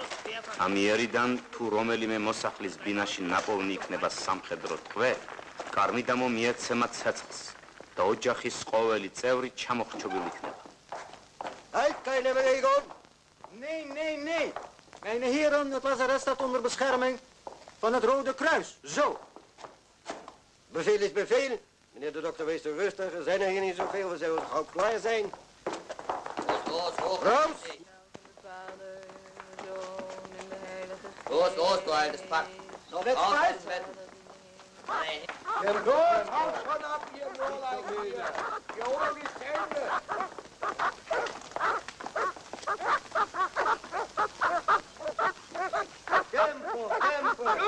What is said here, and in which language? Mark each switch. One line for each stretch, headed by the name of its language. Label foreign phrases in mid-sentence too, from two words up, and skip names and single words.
Georgian: ამ იერიდან თუ რომელიმე მოსახლის ბინაში ნაპოვნი იქნება სამხედრო ტყვე, კარნიდამო მიეცემა ცეცხლს და ოჯახის ყოველი წევრი ჩამოხრჩობილ იქნება.
German: Halt, keine Bewegung! Nee, nee, nee! Meine Herren,
Dutch: het was arrestat onder bescherming van het Rode Kruis. Zo! Bevel is bevel. Meneer de dokter, wees rustig. Er zijn er hier niet zoveel. We zullen gauw klaar zijn.
German: Raus! Los, los, du altes Pack. So wird's bald. Nein. Los, haut schon ab, ihr Nurlein hier! Hier oben die Zähne! Tempo, tempo!